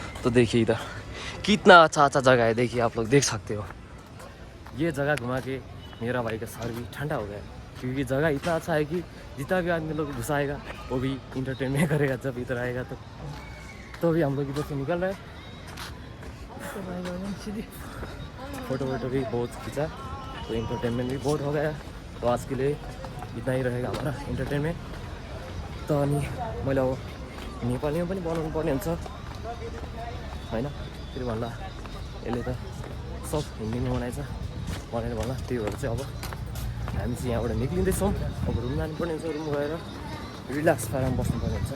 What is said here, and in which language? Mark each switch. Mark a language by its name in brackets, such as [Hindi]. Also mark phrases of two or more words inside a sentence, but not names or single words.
[Hindi] तो देखिए इधर कितना अच्छा अच्छा जगह है। देखिए आप लोग देख सकते हो, ये जगह घुमा के मेरा भाई का सर भी ठंडा हो गया है, क्योंकि जगह इतना अच्छा है कि जितना भी आदमी लोग घुसाएगा वो भी इंटरटेनमेंट करेगा जब इधर आएगा। तो भी हम लोग इधर से निकल रहे हैं। फोटो वोटो भी बहुत खींचा, तो इंटरटेनमेंट भी बहुत हो गया। तो आज के लिए इतना ही रहेगा हमारा इन्टरटेनमेन्ट। [Nepali] त अनि मैले अब नेपालीमा पनि बनाउनु पर्ने हुन्छ होइन, फेरि भन्ला यसले त सब हिन्दीमा बनाएछ भनेर भन्ला। त्यही भएर चाहिँ अब हामी चाहिँ यहाँबाट निक्लिँदैछौँ। अब रुम जानुपर्ने हुन्छ, रुम गएर रिल्याक्स पारेर बस्नुपर्ने हुन्छ।